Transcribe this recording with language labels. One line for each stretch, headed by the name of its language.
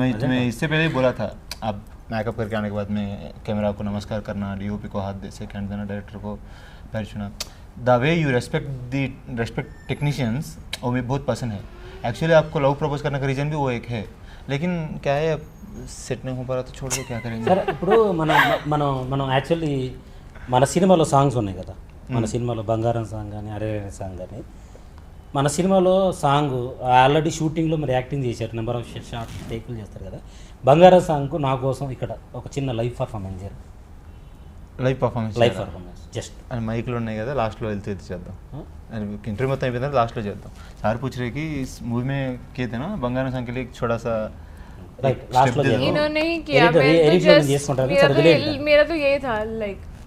Hindi: मैं इससे पहले ही बोला था, आप मेकअप करके आने के बाद में कैमरा को नमस्कार करना, डीओपी को हाथ से कैंड देना, डायरेक्टर को पैर छूना,
English: the way you respect technicians,
Hindi: वो मुझे बहुत पसंद है. एक्चुअली आपको लव प्रपोज करने का रीज़न भी वो एक है, लेकिन क्या है सेट नहीं हो पा रहा तो छोड़ दो, क्या करेंगे.
Telugu: సరే ఇప్పుడు మనం యాక్చువల్లీ మన సినిమాలో సాంగ్స్ ఉన్నాయి కదా, మన సినిమాలో బంగారం సాంగ్ కానీ అరే సాంగ్ కానీ, మన సినిమాలో సాంగ్ ఆల్రెడీ షూటింగ్లో మరి యాక్టింగ్ చేశారు, నెంబర్ ఆఫ్ షార్ట్ టేకులు చేస్తారు కదా. బంగారం సాంగ్కు నా కోసం ఇక్కడ ఒక చిన్న లైవ్ పర్ఫార్మెన్స్ చేయాలి. లైవ్ పర్ఫార్మెన్స్ జస్ట్ అండ్ మైక్లో ఉన్నాయి కదా, లాస్ట్లో వెళ్తే ఇది చేద్దాం. इंटरव्यू మొత్తం అయిపోయిన తర్వాత లాస్ట్లో చేద్దాం.
Hindi: సార్ పూछ रहे कि इस मूवी में किए थे ना बंगारा सांग के लिए एक छोटा सा
Telugu: రైట్ లాస్ట్లో
Hindi: इन्होंने ही किया. मैं तो just मेरा तो यही था लाइक